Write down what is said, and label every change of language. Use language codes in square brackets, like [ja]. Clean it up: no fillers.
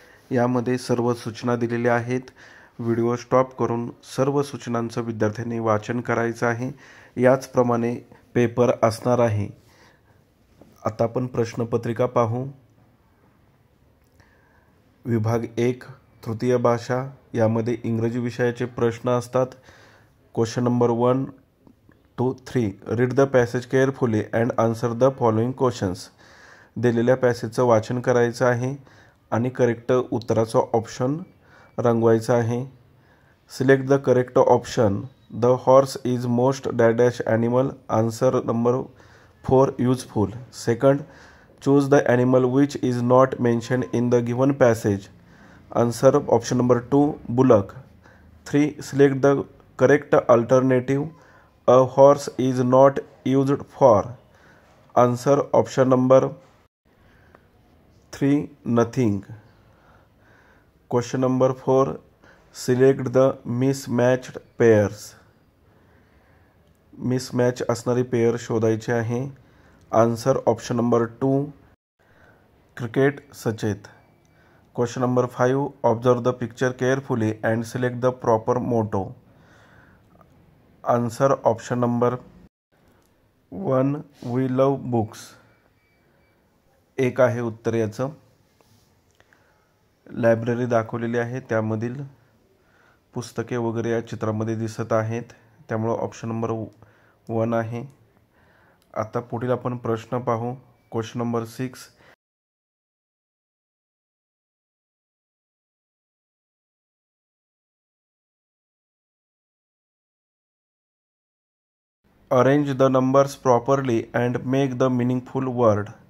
[mr] यामध्ये सर्व सूचना दिलेल्या आहेत। व्हिडिओ स्टॉप करून सर्व सूचनांचं विद्यार्थ्यांनी वाचन करायचं आहे। याचप्रमाणे पेपर असणार आहे। आता आपण प्रश्नपत्रिका पाहू। विभाग 1 तृतीय भाषा यामध्ये इंग्रजी विषयाचे प्रश्न असतात। [en] Question number 1 to 3 read the passage carefully and answer the following questions. [mr] दिलेल्या पॅसेजचं वाचन करायचं आहे आणि करेक्ट उत्तराचा ऑप्शन रंगवायचा आहे। [en] Select the correct option. The horse is most dash animal. Answer number 4 useful. Second, choose the animal which is not mentioned in the given passage. Answer option number 2 bullock. 3. Select the correct alternative. A horse is not used for. Answer option number 3 nothing. Question number 4. Select the mismatched pairs. [mr] Mismatch असणारी pair शोधायची आहे। [en] Answer option number 2 cricket सचेत। Question number 5 observe the picture carefully and select the proper motto. Answer option number 1 we love books. [mr] एक आहे उत्तर याचं। Library दाखवलेली आहे, त्यामधील पुस्तके वगैरे या चित्रामध्ये दिसत आहेत, त्यामुळे ऑप्शन नंबर 1 आहे। आता पुढील आपण प्रश्न पाहू। [en] Question number 6 arrange the numbers properly and make the meaningful word.